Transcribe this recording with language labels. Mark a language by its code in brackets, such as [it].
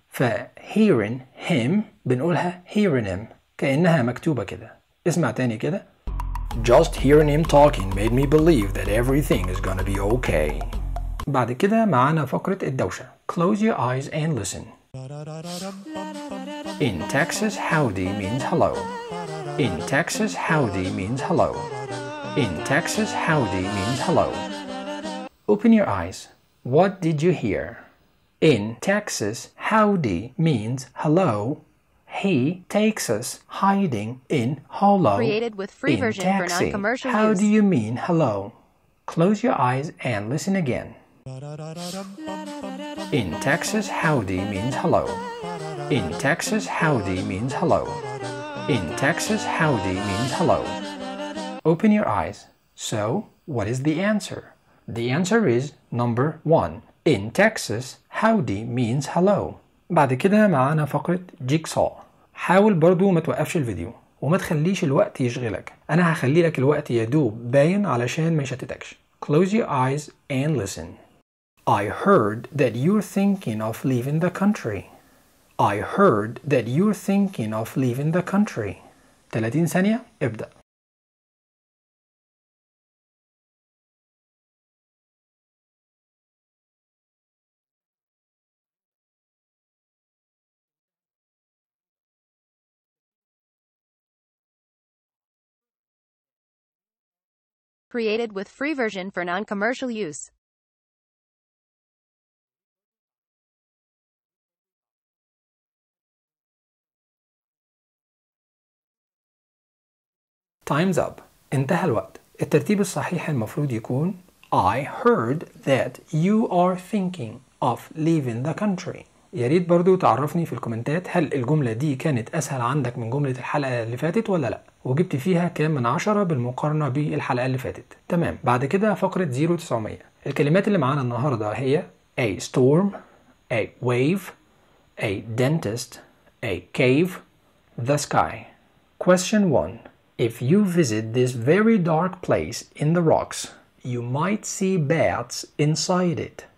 [ar] ف [en] hearing him [ar] بنقولها hearing him كأنها مكتوبة كده. اسمع تاني كده. [en] Just hearing him talking made me believe that everything is gonna be okay. [ar] بعد كده معانا فقرة الدوشة. [en] Close your eyes and listen. In Texas, howdy means hello. In Texas, howdy means hello. In Texas, howdy means hello. Open your eyes. What did you hear? In Texas, howdy means hello. He takes us hiding in hollow. Created with free in version taxi. For non-commercial use. How do you mean hello? Close your eyes and listen again. In Texas, howdy means hello. In Texas, howdy means hello. In Texas, howdy means hello. Open your eyes. So, what is the answer? The answer is number one. In Texas, howdy means hello. [ar] بعد كده معانا فقرة جيكسو. حاول برضو ما توقفش الفيديو وما تخليش الوقت يشغلك. أنا هخلي لك الوقت يدوب باين علشان ما يشتتكش. [en] Close your eyes and listen. I heard that you're thinking of leaving the country. I heard that you're thinking of leaving the country. [ar] 30 ثانية ابدأ. [en] Created with free version for non-commercial use. Time's up. [ar] انتهى الوقت. الترتيب الصحيح المفروض يكون [en] I heard that you are thinking of leaving the country. [ar] ياريت برضو تعرفني في الكومنتات هل الجملة دي كانت أسهل عندك من جملة الحلقة اللي فاتت ولا لا، وجبت فيها كام من 10 بالمقارنة بالحلقة اللي فاتت. تمام، بعد كده فقرة 0900. الكلمات اللي معانا النهاردة هي [en] A storm, A wave, A dentist, A cave, The sky. Question 1. If you visit this very dark place in the rocks, you might see bats inside it.